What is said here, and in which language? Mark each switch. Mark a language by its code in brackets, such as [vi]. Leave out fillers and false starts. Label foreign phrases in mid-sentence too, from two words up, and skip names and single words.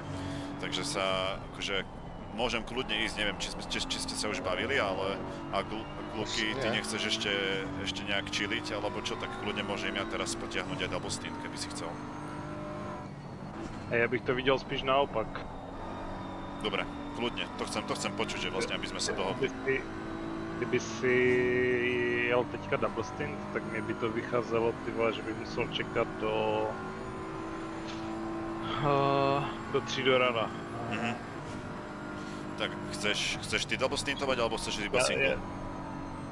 [sk] Takže sa, akože, môžem kľudne ísť, neviem, či ste sa už bavili, ale ak Luky, ty nechceš ešte nejak chilliť, alebo čo, tak kľudne môžem ja teraz potiahnuť aj [en] double stint, [sk] keby si chcel. [cs] A ja bych to videl spíš naopak. [sk] Dobre, kľudne, to chcem počuť, že vlastne, aby sme sa dohodli. [cs] Kdyby si jel teďka [en] double stint, [cs] tak mi by to vycházelo, ty vole, že by musel čekat do 3 do rána. [sk] Tak chceš ty double stintovať, alebo chceš iba single?